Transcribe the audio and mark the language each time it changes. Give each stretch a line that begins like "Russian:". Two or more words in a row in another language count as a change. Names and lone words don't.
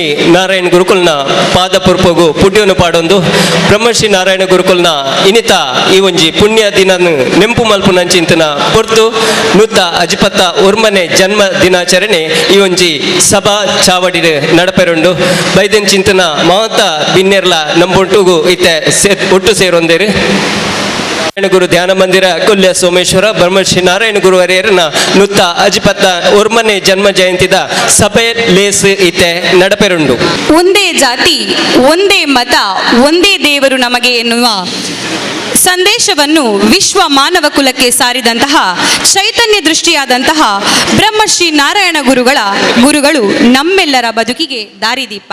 Tulu: ನಾರಾಯಣ ಗುರುಕುಲ್ನ ಪಾದ ಪುರ್ಪಗು ಪುಡ್ಯನು ಪಾಡೊಂದು ಬ್ರಹ್ಮಶ್ರೀ ನಾರಾಯಣ ಗುರುಕುಲ್ನ ಇನಿತ ಈ ಒಂಜಿ ಪುಣ್ಯ ದಿನನು ನೆಂಪು ಮಲ್ಪು ನಂಚಿಂತನ ಪೊರ್ತು ನುತ್ತ ಅಜಿಪತ್ತ ಒರ್ಮನೆ ಜನ್ಮ ದಿನಾಚರಣೆ ಈ ಒಂಜಿ ಸಭಾ ಚಾವಡಿ ನಡಪೆರುಂಡು ಬೈದೆನ್ ಚಿಂತನ ಮಾತ ಬಿನ್ನೆರ್ಲ ನಂಬೊಟ್ಟುಗು ಇತ್ತೆ ಒಟ್ಟು ಸೇರೊಂದೇರು ಗುರು ಧ್ಯಾನ ಮಂದಿರ ಕೊಲ್ಯ ಸೋಮೇಶ್ವರ ಬ್ರಹ್ಮಶ್ರೀ ನಾರಾಯಣ ಗುರು ಹರಿಯರನ ನುತ್ತ ಅಜಿಪತ್ತ ಒರ್ಮನೆ ಜನ್ಮ ಜಯಂತಿದ ಸಭೆ ಲೇಸ್ ಇತ್ತೆ ನಡಪೆರುಂಡು.
Kannada: ಒಂದೇ ಜಾತಿ ಒಂದೇ ಮತ ಒಂದೇ ದೇವರು ನಮಗೆ ಎನ್ನುವ ಸಂದೇಶವನ್ನು ವಿಶ್ವ ಮಾನವ ಕುಲಕ್ಕೆ ಸಾರಿದಂತಹ ಚೈತನ್ಯ ದೃಷ್ಟಿಯಾದಂತಹ ಬ್ರಹ್ಮಶ್ರೀ ನಾರಾಯಣ ಗುರುಗಳು ನಮ್ಮೆಲ್ಲರ ಬದುಕಿಗೆ ದಾರಿದೀಪ.